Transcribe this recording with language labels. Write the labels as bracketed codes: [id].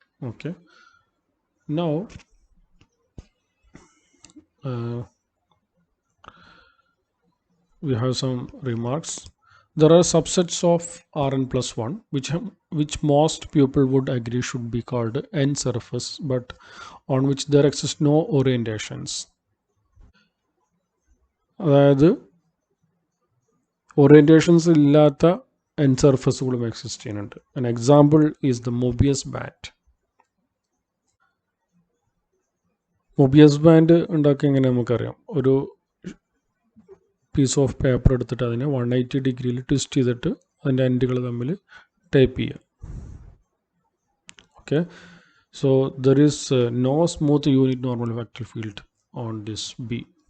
[en] Okay, now we have some remarks. There are subsets of Rn plus 1 which most people would agree should be called n surface, but on which there exist no orientations. [ml] അതായത് orientations ഇല്ലാത്ത n സർഫസുകളും exist ചെയ്യുന്നുണ്ട്. [en] An example is the Mobius band. [ml] Mobius band ഉണ്ടാക്കി എങ്ങനെ നമുക്കറിയാം. ഒരു piece of paper എടുത്തിട്ട് അതിനെ 180 ഡിഗ്രിയിൽ ട്വിസ്റ്റ് ചെയ്തിട്ട് അതിൻ്റെ എൻഡുകൾ തമ്മിൽ ടൈപ്പ് ചെയ്യുക. [en] Okay, so there is no smooth unit normal vector field on this B.